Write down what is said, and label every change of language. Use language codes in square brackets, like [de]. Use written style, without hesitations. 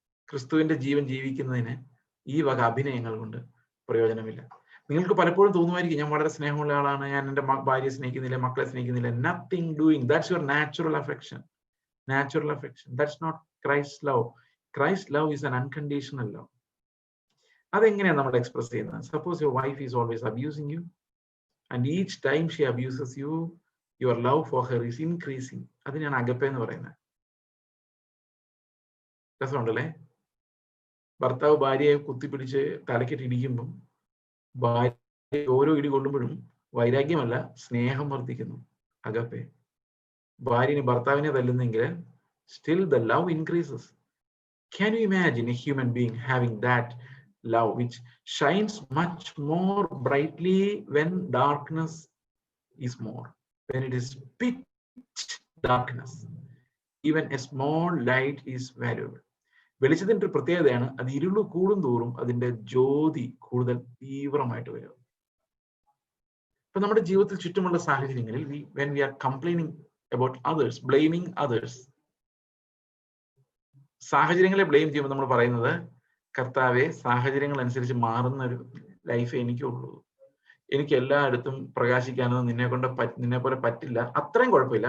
[ml] ക്രിസ്തുവിന്റെ ജീവൻ ജീവിക്കുന്നതിന് ഈ വക അഭിനയങ്ങൾ കൊണ്ട് പ്രയോജനമില്ല. നിങ്ങൾക്ക് പലപ്പോഴും തോന്നുമായിരിക്കും, ഞാൻ വളരെ സ്നേഹമുള്ള ആളാണ്, ഞാൻ എൻ്റെ ഭാര്യയെ സ്നേഹിക്കുന്നില്ല, മക്കളെ സ്നേഹിക്കുന്നില്ല. [en] Nothing doing. That's your natural affection. That's not Christ's love. Christ's love is an unconditional love. [ml] അതെങ്ങനെയാണ് നമ്മൾ എക്സ്പ്രസ് ചെയ്യുന്നത്? [en] Suppose your wife is always abusing you, and each time she abuses you, your love for her is increasing. [ml] അതിനാണ് agape എന്ന് പറയുന്നത്. രസമുണ്ടല്ലേ? ഭർത്താവ് ഭാര്യയെ കുത്തിപ്പിടിച്ച് തലക്കിട്ട് ഇടിക്കുമ്പം ഭാര്യ ഓരോ ഇടി കൊള്ളുമ്പോഴും വൈരാഗ്യമല്ല, സ്നേഹം വർദ്ധിക്കുന്നു. അഗപ്പെ. ഭാര്യന് ഭർത്താവിനെ തല്ലുന്നെങ്കിൽ [en] still the love increases. Can you imagine a human being having that love which shines much more brightly when darkness is more, when it is pitch darkness? Even a small light is valuable. [ml] വെളിച്ചത്തിന്റെ ഒരു പ്രത്യേകതയാണ്, അത് ഇരുള് കൂടും തോറും അതിന്റെ ജ്യോതി കൂടുതൽ തീവ്രമായിട്ട് വരും. ഇപ്പൊ നമ്മുടെ ജീവിതത്തിൽ ചുറ്റുമുള്ള സാഹചര്യങ്ങളിൽ [en] when we are complaining about others, blaming others, [ml] സാഹചര്യങ്ങളെ ബ്ലെയിം ചെയ്യുമ്പോൾ നമ്മൾ പറയുന്നത്, കർത്താവെ, സാഹചര്യങ്ങൾ അനുസരിച്ച് മാറുന്ന ഒരു ലൈഫ് എനിക്കുള്ളൂ, എനിക്ക് എല്ലായിടത്തും പ്രകാശിക്കാനൊന്നും നിന്നെ പോലെ പറ്റില്ല, അത്രയും കുഴപ്പമില്ല.